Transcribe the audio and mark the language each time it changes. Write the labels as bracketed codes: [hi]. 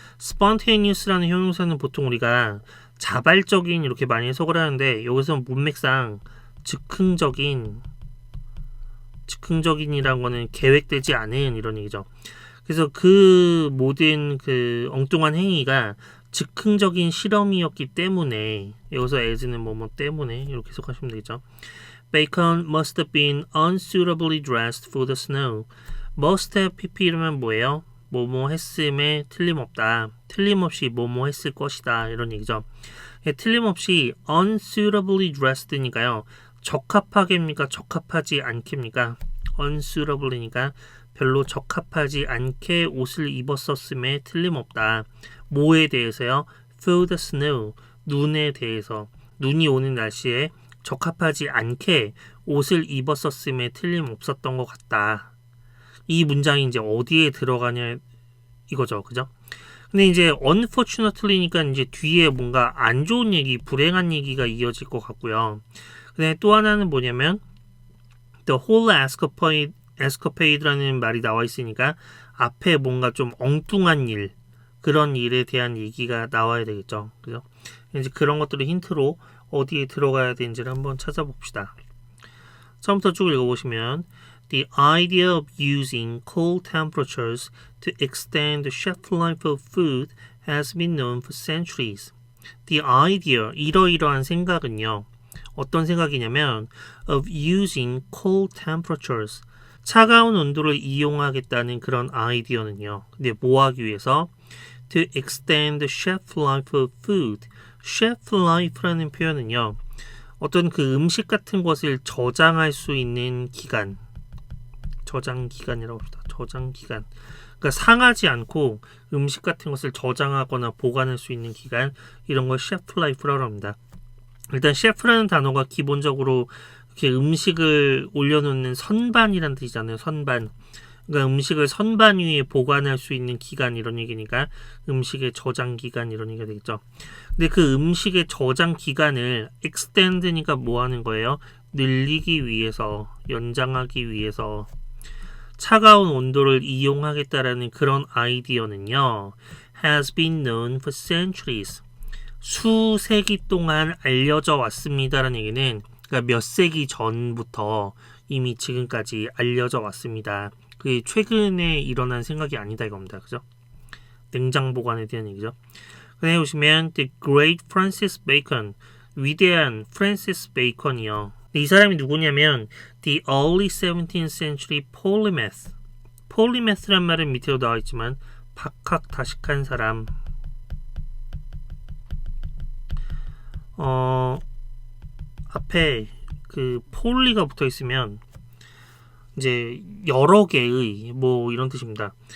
[ko] spontaneous라는 형용사는 보통 우리가 자발적인 이렇게 많이 해석을 하는데 여기서 문맥상 즉흥적인이라는 거는 계획되지 않은 이런 얘기죠. 그래서 그 모든 그 엉뚱한 행위가 즉흥적인 실험이었기 때문에 여기서 as는 뭐뭐 때문에 이렇게 해석하시면 되겠죠. [en] Bacon must have been unsuitably dressed for the snow. [ko] must have pp이라면 뭐예요? 뭐뭐 했음에 틀림없다. 틀림없이 뭐뭐 했을 것이다. 이런 얘기죠. 틀림없이 [en] unsuitably dressed [ko] 니까요. 적합하게입니까? 적합하지 않게입니까? unsuitably니까 별로 적합하지 않게 옷을 입었었음에 틀림없다. 뭐에 대해서요? [en] for the snow. [ko] 눈에 대해서. 눈이 오는 날씨에 적합하지 않게 옷을 입었었음에 틀림없었던 것 같다. 이 문장이 이제 어디에 들어가냐 이거죠, 그죠? 근데 이제 unfortunately니까 이제 뒤에 뭔가 안 좋은 얘기, 불행한 얘기가 이어질 것 같고요. 근데 또 하나는 뭐냐면 [en] the whole escapade [ko] 라는 말이 나와 있으니까 앞에 뭔가 좀 엉뚱한 일, 그런 일에 대한 얘기가 나와야 되겠죠, 그죠? 이제 그런 것들을 힌트로 어디에 들어가야 되는지를 한번 찾아봅시다. 처음부터 쭉 읽어보시면 [en] The idea of using cold temperatures to extend the shelf life of food has been known for centuries. The idea, [ko] 이러이러한 생각은요. 어떤 생각이냐면 [en] of using cold temperatures, [ko] 차가운 온도를 이용하겠다는 그런 아이디어는요. 근데 뭐 하기 위해서? [en] To extend the shelf life of food. [ko] shelf life라는 표현은요. 어떤 그 음식 같은 것을 저장할 수 있는 기간, 저장 기간이라고 합시다. 저장 기간. 그러니까 상하지 않고 음식 같은 것을 저장하거나 보관할 수 있는 기간, 이런 걸 셰프 라이프라고 합니다. 일단 셰프라는 단어가 기본적으로 이렇게 음식을 올려놓는 선반이라는 뜻이잖아요. 선반. 그러니까 음식을 선반 위에 보관할 수 있는 기간 이런 얘기니까 음식의 저장 기간 이런 얘기가 되겠죠. 근데 그 음식의 저장 기간을 extend니까 뭐 하는 거예요? 늘리기 위해서, 연장하기 위해서 차가운 온도를 이용하겠다라는 그런 아이디어는요. [en] has been known for centuries. [ko] 수세기 동안 알려져 왔습니다라는 얘기는 그러니까 몇 세기 전부터 이미 지금까지 알려져 왔습니다. 그게 최근에 일어난 생각이 아니다 이겁니다. 그죠? 냉장 보관에 대한 얘기죠. 그다음에 보시면 The Great Francis Bacon, 위대한 프랜시스 베이컨이요. 이 사람이 누구냐면 [en] The early 17th century polymath. [ko] polymath란 말은 밑에도 나와 있지만 박학다식한 사람. 앞에 그 폴리가 붙어 있으면 이제 여러 개의 뭐 이런 뜻입니다.